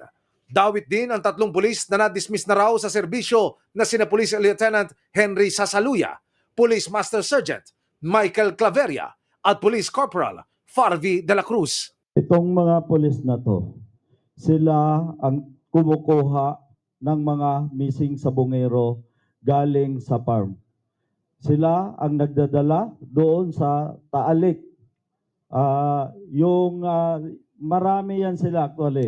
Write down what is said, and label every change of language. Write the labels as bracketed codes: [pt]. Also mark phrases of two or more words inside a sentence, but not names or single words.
[tl] Dawit din ang 3 pulis na na-dismiss na raw sa serbisyo na sina Police Lieutenant Henry Sasaluya, Police Master Sergeant Michael Claveria at Police Corporal Farvi de la Cruz. Itong mga pulis na to, sila ang kumukuha ng mga missing sabungero galing sa farm. Sila ang nagdadala doon sa Taalik. Marami yan sila actually.